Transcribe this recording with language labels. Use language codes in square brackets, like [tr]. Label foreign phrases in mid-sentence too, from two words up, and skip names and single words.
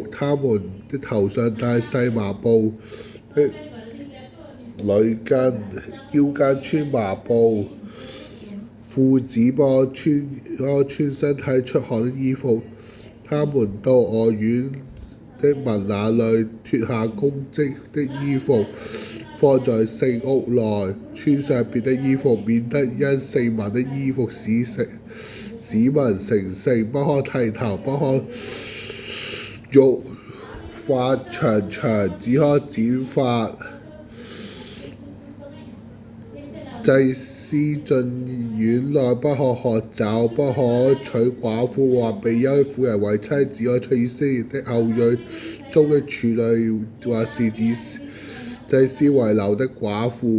[zh] 他們的頭上戴細麻布的履巾，腰間穿麻布褲子，不可穿身體出汗的衣服。他們到外院的民那裏，脱下供職的衣服，放在聖屋內，穿上別的衣服，免得因聖民的衣服使民成聖。不可剃頭，不可育髮長，只可剪髮。祭司進院內，不可喝酒，不可娶寡婦或被休婦人為妻，只可娶以色列的後裔中的處女或是祭司遺留的寡婦。